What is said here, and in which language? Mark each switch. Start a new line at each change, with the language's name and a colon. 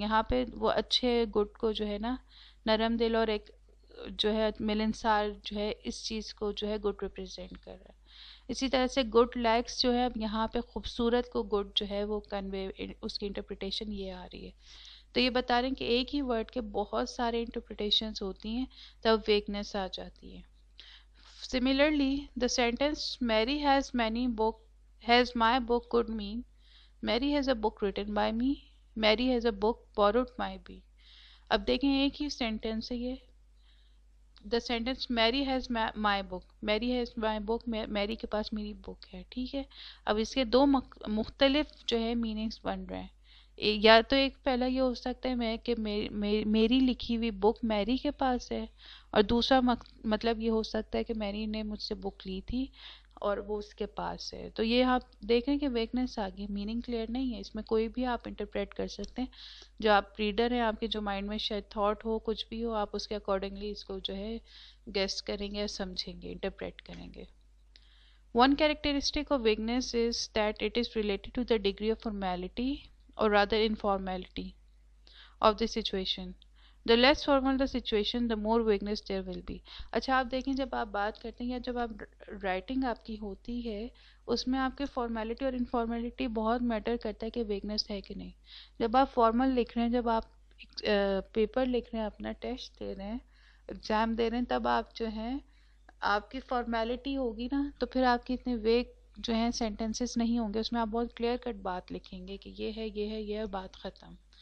Urdu: یہاں پہ وہ اچھے گڈ کو جو ہے نا نرم دل اور ایک جو ہے ملنسار جو ہے اس چیز کو جو ہے گڈ ریپرزینٹ کر رہا ہے. اسی طرح سے گڈ لیگس جو ہے اب یہاں پہ خوبصورت کو گڈ جو ہے وہ کنوے اس کی انٹرپریٹیشن یہ آ رہی ہے. تو یہ بتا رہے ہیں کہ ایک ہی ورڈ کے بہت سارے انٹرپریٹیشنز ہوتی ہیں تب ویکنیس آ جاتی ہے.
English: Similarly, the sentence Mary has many book has my book could mean Mary has a book written by me, Mary has a book borrowed by me.
Urdu: اب دیکھیں ایک ہی سینٹینس ہے یہ.
English: the sentence Mary has my book,
Urdu: میری has my بک, میری کے پاس میری بک ہے, ٹھیک ہے. اب اس کے دو مختلف جو ہے میننگس بن رہے ہیں. یا تو ایک پہلا یہ ہو سکتا ہے میں کہ میری لکھی ہوئی بک میری کے پاس ہے, اور دوسرا مطلب یہ ہو سکتا ہے کہ میری نے مجھ سے بک لی تھی اور وہ اس کے پاس ہے. تو یہ آپ دیکھیں کہ ویکنیس آگے میننگ کلیئر نہیں ہے, اس میں کوئی بھی آپ انٹرپریٹ کر سکتے ہیں. جو آپ ریڈر ہیں آپ کے جو مائنڈ میں شاید تھاٹ ہو کچھ بھی ہو آپ اس کے اکارڈنگلی اس کو جو ہے گیس کریں گے, سمجھیں گے, انٹرپریٹ کریں گے.
English: One characteristic of vagueness is that it is related to the degree of formality, or rather informality, of the situation. The less formal the situation, the more vagueness there will be.
Urdu: اچھا آپ دیکھیں جب آپ بات کرتے ہیں یا جب آپ رائٹنگ آپ کی ہوتی ہے اس میں آپ کے فارمیلٹی اور انفارمیلٹی بہت میٹر کرتا ہے کہ ویگنس ہے کہ نہیں. جب آپ فارمل لکھ رہے ہیں, جب آپ پیپر لکھ رہے ہیں, اپنا ٹیسٹ دے رہے ہیں, ایگزام دے رہے ہیں, تب آپ جو ہیں آپ کی فارمیلٹی ہوگی نا تو پھر آپ کی اتنے ویگ جو ہیں سینٹینسز نہیں ہوں گے, اس میں آپ بہت کلیئر کٹ بات لکھیں گے کہ یہ ہے یہ ہے یہ ہے, بات ختم.